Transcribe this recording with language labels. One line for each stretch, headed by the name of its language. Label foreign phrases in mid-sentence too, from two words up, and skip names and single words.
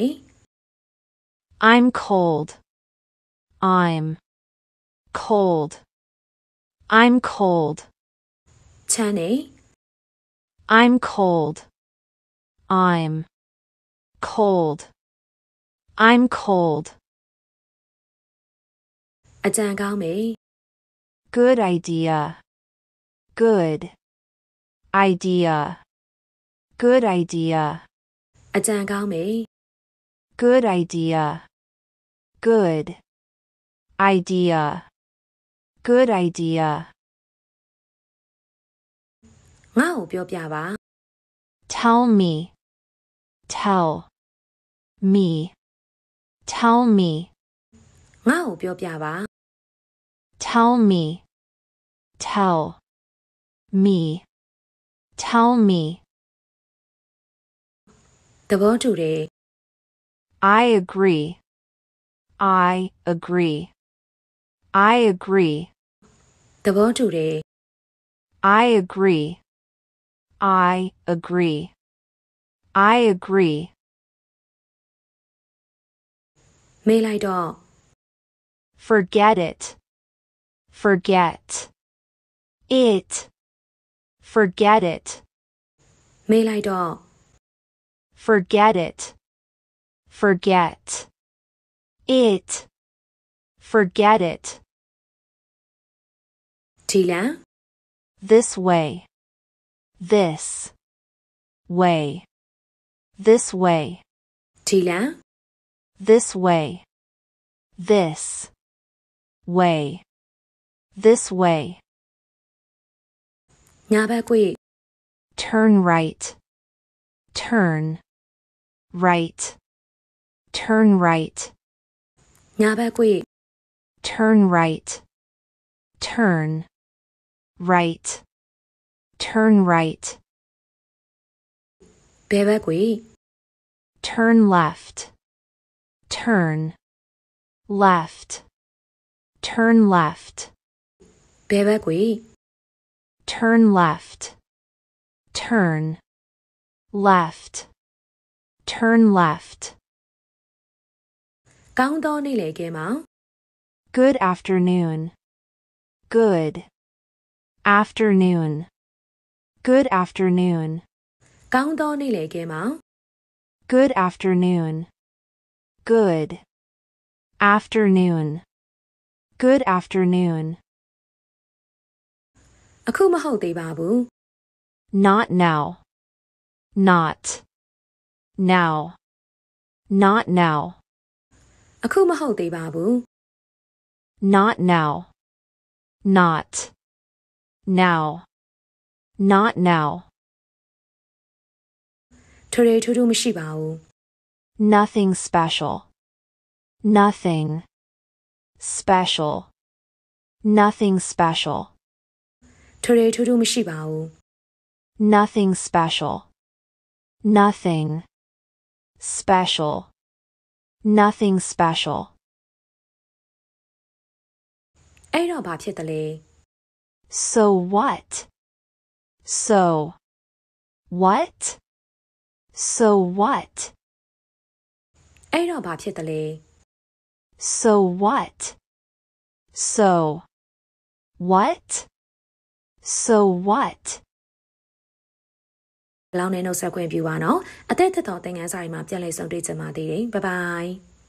English: I'm cold. I'm cold. I'm cold.
Burmese: ချမ်းနေ
English: I'm cold. I'm cold. I'm cold.
Burmese: အကြံကောင်းမယ်
English: Good idea. Good idea. Good idea.
Burmese: အကြံကောင်းမယ်
English: Good idea. Good idea. Good idea.
Burmese: ငါ့ကိုပြောပြပါ
English: Tell me. Tell me. Tell me.
Burmese: ငါ့ကိုပြောပြပါ
English: Tell me. Tell me. Tell me.
Burmese: သဘောတူတယ်
English: I agree. I agree. I agree.
Burmese: သဘောတူတယ်
English: I agree. I agree. I agree.
Burmese: မေးလိုက်တော့
English: Forget it. Forget it. Forget it.
Burmese: မေးလိုက်တော့
English: Forget it. Forget it. Forget it.
Burmese: ဒီလန်
English: This way. This way. This way.
Burmese: ဒီလန်
English: This way. This way. This way.
Burmese: ညာဘက်ကွေ့
English: Turn right. Turn right. Turn right.
Burmese: ညာဘက်ကွေ့
English: Turn right. Turn right. Turn right.
Burmese: ဘယ်ဘက်ကွေ့
English: Turn left. Turn left. Turn left.
Burmese: ဘယ်ဘက်ကွေ့
English: Turn left. Turn left. Turn left.
Burmese: ကောင်းသောနေ့လည်ခင်းမှာ
English: Good afternoon. Good afternoon. Good afternoon.
Burmese: ကောင်းသောနေ့လည်ခင်းမှာ
English: Good afternoon. Good afternoon. Good afternoon.
Burmese: အခုမဟုတ်သေးပါဘူး
English: Not now. Not now. Not now.
Burmese: အခုမဟုတ်သေးပါဘူး
English: Not now. Not. Now. Not now.
Burmese: ထွေထွေထူးထူးမရှိပါဘူး
English: Nothing special. Nothing. Special. Nothing special.
Burmese: ထွေထွေထူးထူးမရှိပါဘူး
English: Nothing special. Nothing. Special. Nothing special.
Burmese: အဲ့တော့ဘာဖြစ်တလဲ
English: So what? So. What? So what?
Burmese: အဲ့တော့ဘာဖြစ်တလဲ
English: So what? So. What? So what?
Burmese: လောင်းနေနှုတ်ဆက်ခွင့်ပြုပါနော်အသက်သက်တော်သင်ခန်းစာတွေမှာပြန်လည်ဆုံတွေ့ကြပါသေးတယ်ဘိုင်ဘိုင်